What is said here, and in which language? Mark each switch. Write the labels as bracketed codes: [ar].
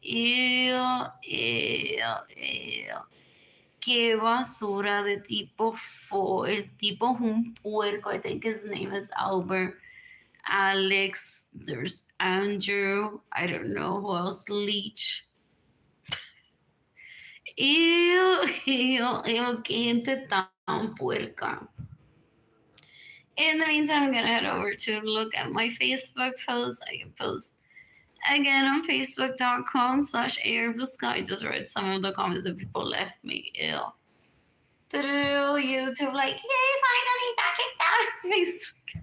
[es] Ew, ew, ew. Qué basura de tipo fo. El tipo es un puerco. [en] I think his name is Albert. Alex, there's Andrew, I don't know who else, Leech. [es] Ew, ew, ew, qué gente tan puerca. [en] In the meantime, I'm gonna head over to look at my Facebook post. I can post again on facebook.com/AirBlueSky. I just read some of the comments that people left me. Ew. Through YouTube, like, yay, finally back in down Facebook.